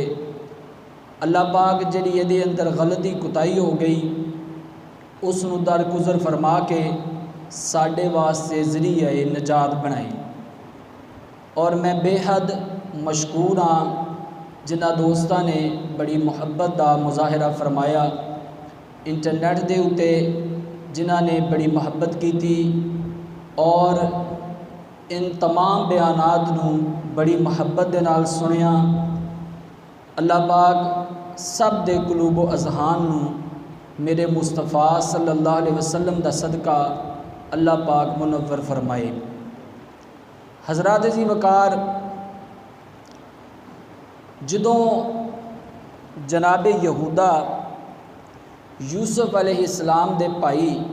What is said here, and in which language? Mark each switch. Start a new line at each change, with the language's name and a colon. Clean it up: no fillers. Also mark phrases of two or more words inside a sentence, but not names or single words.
Punjabi: اللہ پاک جڑی یہ دے اندر غلطی کوتاہی ہو گئی اس نو درگزر فرما کے ساڈے واسطے ذریعہ نجات بنائی، اور میں بے حد مشکور ہاں جنہ دوستاں نے بڑی محبت دا مظاہرہ فرمایا انٹرنیٹ دے اتے، جنہ نے بڑی محبت کی تھی اور ان تمام بیانات نو بڑی محبت دے نال سنیا۔ اللہ پاک سب دے قلوب و اذہان نو میرے مصطفیٰ
Arabic: صلی اللہ علیہ وسلم
Punjabi: دا صدقہ اللہ پاک منور فرمائے۔ حضرات عزیز وقار، جدوں جناب یہودا یوسف
Arabic: علیہ السلام
Punjabi: دے بھائی